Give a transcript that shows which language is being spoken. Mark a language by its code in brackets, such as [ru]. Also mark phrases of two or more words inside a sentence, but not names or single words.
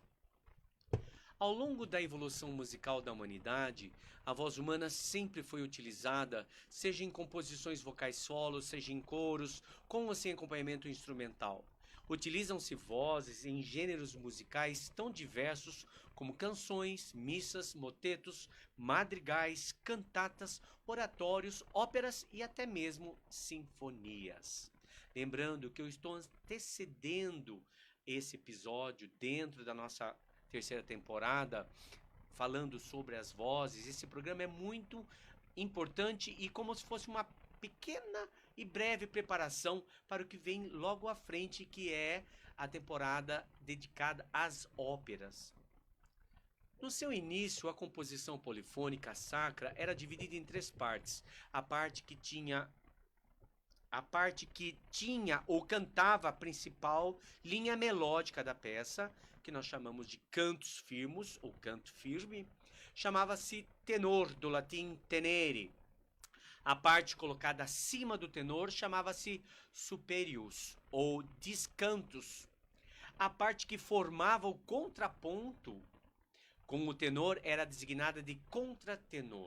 [pt] Ao longo da evolução musical da humanidade, a voz humana sempre foi utilizada, seja em composições vocais solos, seja em coros, com ou sem acompanhamento instrumental. Utilizam-se vozes em gêneros musicais tão diversos como canções, missas, motetos, madrigais, cantatas, oratórios, óperas e até mesmo sinfonias. Lembrando que eu estou antecedendo esse episódio dentro da nossa terceira temporada, falando sobre as vozes. Esse programa é muito importante e como se fosse uma pequena e breve preparação para o que vem logo à frente, que é a temporada dedicada às óperas. No seu início, a composição polifônica sacra era dividida em três partes. A parte que tinha ou cantava a principal linha melódica da peça, que nós chamamos de [la] cantus firmus [pt] ou canto firme, chamava-se tenor, do latim tenere. A parte colocada acima do tenor chamava-se superius ou discantus. A parte que formava o contraponto com o tenor era designada de contratenor.